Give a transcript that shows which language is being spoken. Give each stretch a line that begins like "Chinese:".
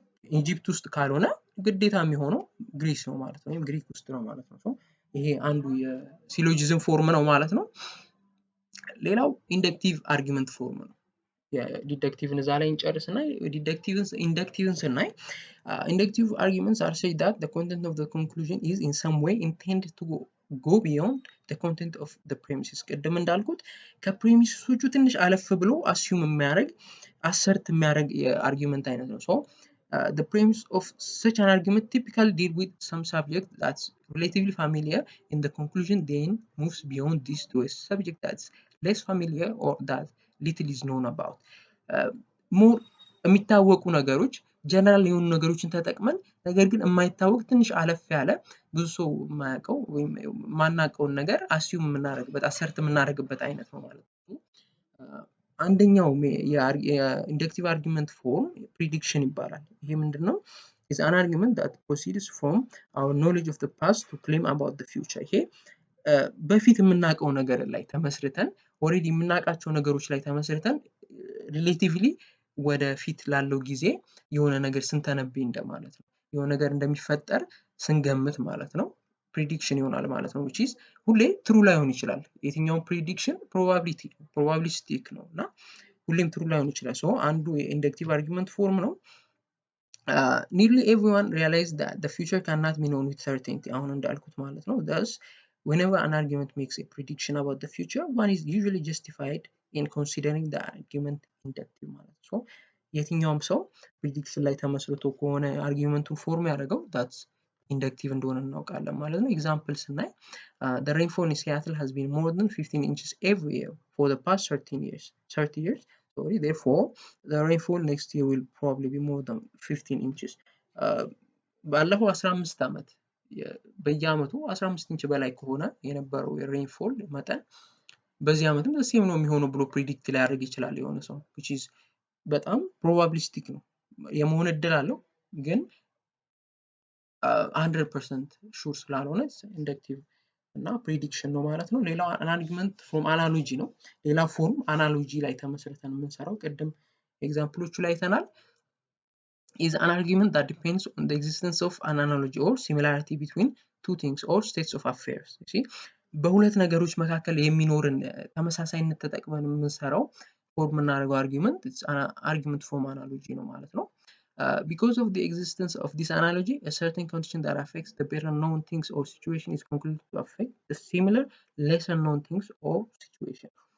Amharic: ኢጂፕት ውስጥ ካልሆነ ግዴታ የሚሆነው ግሪስ ነው ማለት ነው፣ ወይም ግሪክ ውስጥ ነው ማለት ነው። so ይሄ አንዱ የሲሎጂዝም ፎርም ነው ማለት ነው። ሌላው ኢንደክቲቭ አርጊመንት ፎርም ነው። የዲደክቲቭን እዛ ላይ እንጨርስና ኢንደክቲቭን ስናይ
English: inductive arguments are said that the content of the conclusion is in some way intended to go beyond the content of the premises.
Amharic: ቅድም እንዳልኩት ከፕሪሚሶቹ ትንሽ አለፍ ብሎ አስዩም የሚያደርግ አሰርት የሚያደርግ የአርጊመንት አይነት ነው።
English: so the premise of such an argument typically deal with some subject that's relatively familiar in the conclusion, then moves beyond this to a subject that's less familiar or that little is known about.
Amharic: more የሚታወቁ ነገሮች ጀነራል የሆኑ ነገሮችን ተጠቅመን ነገር ግን የማይታወቅ ትንሽ አለፍ ያለ ብዙ ሰው የማያውቀው ወይም ማናውቀውን ነገር አስዩም የምናደርግበት አሰርት የምናደርግበት አይነት ነው ማለት ነው። አንደኛው የኢንደክቲቭ አርጊመንት ፎርም ፕሪዲክሽን ይባላል። ይሄ ምንድነው?
English: is an argument that proceeds from our knowledge of the past to claim about the future.
Amharic: ይሄ በፊት የምናውቀው ነገር ላይ ተመስርተን ኦሬዲ የምናውቃቸው ነገሮች ላይ ተመስርተን ሪሌቲቭሊ ወደ ፊት ላለው ጊዜ የሆነ ነገር ስንተነብይ እንደማለት ነው። የሆነ ነገር እንደሚፈጠር ስንገምት ማለት ነው። ፕሪዲክሽን ይሆናል ማለት ነው።
English: which is
Amharic: ሁሌ ትሩ ላይሆን ይችላል። የትኛው ፕሪዲክሽን ፕሮባቢሊስቲክ ነው እና ሁሌም ትሩ ላይሆን ይችላል። so አንዱ የኢንደክቲቭ አርጊመንት ፎርም ነው።
English: nearly everyone realized that the future cannot be known with certainty
Amharic: አሁን እንዳልኩት ማለት ነው።
English: thus whenever an argument makes a prediction about the future, one is usually justified in considering the argument inductive ማለት ነው።
Amharic: so የትኛውም ሰው ፕሪዲክሽን ላይ ተመስርቶ ከሆነ አርጊመንቱን ፎርም ያደረገው
English: that's inductive እንደሆነ እናውቃለን ማለት ነው። ኤግዛምፕል ስናይ the rainfall in Seattle has been more than 15 inches every year for the past 30 years. Therefore the rainfall next year will probably be more than 15 inches.
Amharic: ባለፈው 15 ዓመት በየአመቱ 15 ኢንች በላይ ከሆነ የነበረው የሬንፎል መጠን በዚህ ዓመትም ሴም ነው የሚሆነው ብሎ ፕሪዲክት ሊያደርግ ይችላል የሆነ ሰው
English: which is
Amharic: በጣም ፕሮባቢሊስቲክ ነው የመሆን እድል አለው ግን 100% ሹር ስላልሆነ ኢንደክቲቭ እና ፕሪዲክሽን ነው ማለት ነው። ሌላው አን አርጊመንት ፍሮም አናሎጂ ነው። ሌላ ፎርም አናሎጂ ላይ ተመስርተን የምንሰራው ቅድም ኤግዛምፕሎቹ ላይ አይተናል።
English: is an argument that depends on the existence of an analogy or similarity between two things or states of affairs. you see
Amharic: በሁለት ነገሮች መካከል የሚኖርን ተመሳሳይነት ተጠቅመን የምንሰራው ፎርም የምናደርገው አርጊመንት argument from analogy ነው ማለት ነው።
English: Because of the existence of this analogy, a certain condition that affects the better known things or situation is concluded to affect the similar lesser known things or situation.